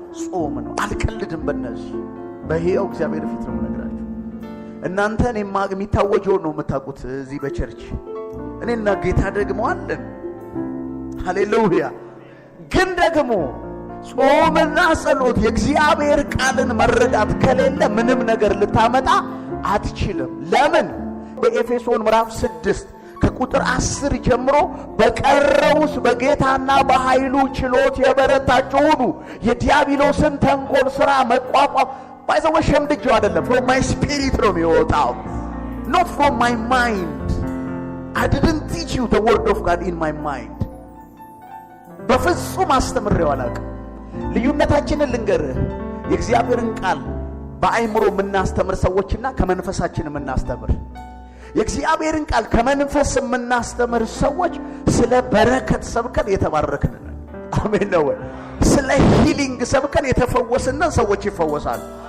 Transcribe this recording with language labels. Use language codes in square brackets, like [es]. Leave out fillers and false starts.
[am] ጾም ነው። አልቀልድም በእነዚህ በሕያው እግዚአብሔር ፊት ነው የምነግራችሁ። እናንተን የሚታወጀው ነው የምታውቁት እዚህ በቸርች እኔና ጌታ ደግሞ አለን። ሃሌሉያ። ግን ደግሞ ጾምና ጸሎት የእግዚአብሔር ቃልን መረዳት ከሌለ ምንም ነገር ልታመጣ አትችልም። ለምን? በኤፌሶን ምዕራፍ 6 ከቁጥር 10 ጀምሮ በቀረውስ በጌታና በኃይሉ ችሎት የበረታችሁ ሁኑ፣ የዲያብሎስን ተንኮል ሥራ መቋቋም [en] by the way [am] ሸምድጄው አይደለም [en] from my spirit [am] ነው የሚወጣው [en] not from my mind. I didn't teach you the word of God in my mind. [am] በፍጹም አስተምሬው አላውቅም። ልዩነታችንን ልንገርህ የእግዚአብሔርን ቃል በአይምሮ የምናስተምር ሰዎችና ከመንፈሳችን የምናስተምር የእግዚአብሔርን ቃል ከመንፈስ የምናስተምር ሰዎች ስለ በረከት ሰብከን የተባረክን ነን። አሜን ነው። ስለ ሂሊንግ ሰብከን የተፈወስን ሰዎች ይፈወሳሉ።